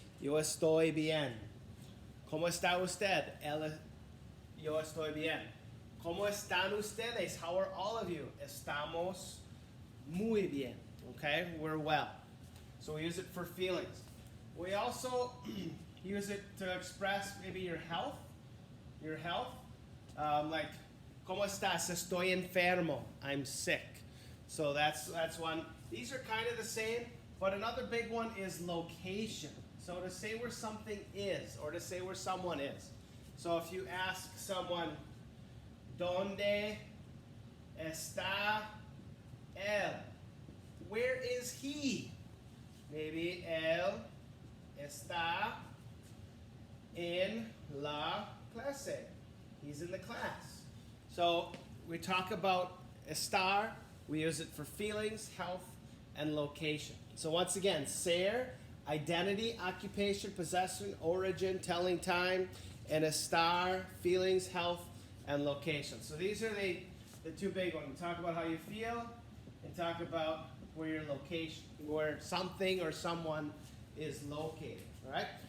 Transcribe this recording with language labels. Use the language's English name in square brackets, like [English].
[Spanish] Yo estoy bien. ¿Cómo está usted? Yo estoy bien. ¿Cómo están ustedes? [English] How are all of you? [Spanish] Estamos muy bien. [English] Okay? We're well. So we use it for feelings. We also use it to express maybe your health. Your health. Like, [Spanish] ¿Cómo estás? Estoy enfermo. [English] I'm sick. So that's one. These are kind of the same, but another big one is location. So to say where something is, or to say where someone is. So if you ask someone, [Spanish] ¿Dónde está él? [English] Where is he? Maybe [Spanish] él está en la clase. [English] He's in the class. So we talk about estar. We use it for feelings, health, and location. So once again, ser, identity, occupation, possession, origin, telling time, and estar, feelings, health, and location. So these are the two big ones. We talk about how you feel and talk about where your location, where something or someone is located. All right?